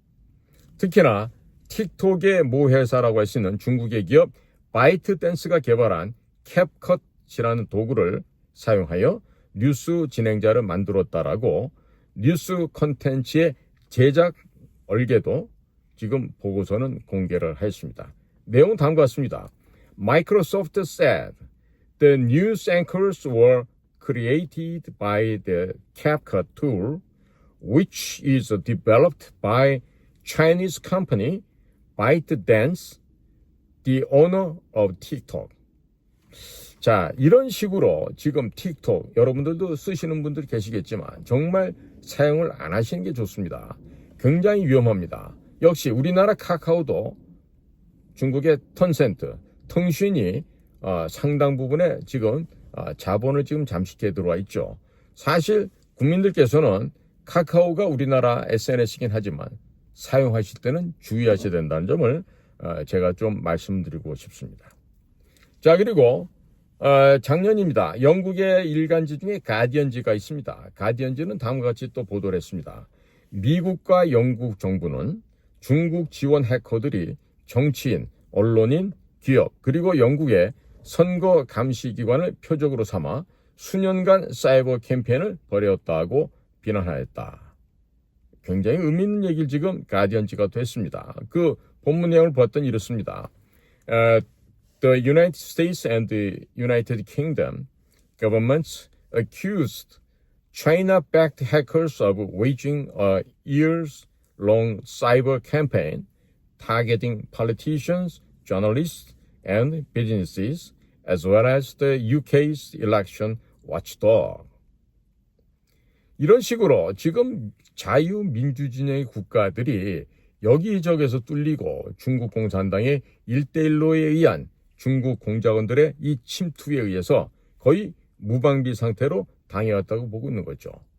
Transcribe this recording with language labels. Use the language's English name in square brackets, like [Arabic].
[Korean] 특히나 틱톡의 모 회사라고 할 수 있는 중국의 기업 바이트댄스가 개발한 캡컷이라는 도구를 사용하여 뉴스 진행자를 만들었다라고 뉴스 콘텐츠의 제작 얼개도 지금 보고서는 공개를 했습니다. 내용은 다음과 같습니다. [English] Microsoft said the news anchors were created by the CapCut tool, which is developed by Chinese company ByteDance, the owner of TikTok. [Korean] 자, 이런 식으로 지금 틱톡 여러분들도 쓰시는 분들 계시겠지만 정말 사용을 안 하시는 게 좋습니다. 굉장히 위험합니다. 역시 우리나라 카카오도 중국의 텐센트,腾讯이 상당 부분에 지금 자본을 지금 잠식해 들어와 있죠. 사실 국민들께서는 카카오가 우리나라 SNS이긴 하지만 사용하실 때는 주의하셔야 된다는 점을 제가 좀 말씀드리고 싶습니다. 자, 그리고 작년입니다. 영국의 일간지 중에 가디언지가 있습니다. 가디언지는 다음과 같이 또 보도를 했습니다. 미국과 영국 정부는 중국 지원 해커들이 정치인, 언론인, 기업 그리고 영국의 선거 감시 기관을 표적으로 삼아 수년간 사이버 캠페인을 벌였다고 비난하였다. 굉장히 의미 있는 얘기를 지금 가디언지가 했습니다. 그 본문 내용을 봤더니 이렇습니다. [English] The United States and the United Kingdom governments accused China-backed hackers of waging a years-long cyber campaign targeting politicians, journalists, and businesses, as well as the UK's election watchdog. [Korean] 이런 식으로 지금 자유민주진영의 국가들이 여기저기서 뚫리고 중국 공산당의 1대1로에 의한 중국 공작원들의 이 침투에 의해서 거의 무방비 상태로 당해왔다고 보고 있는 거죠.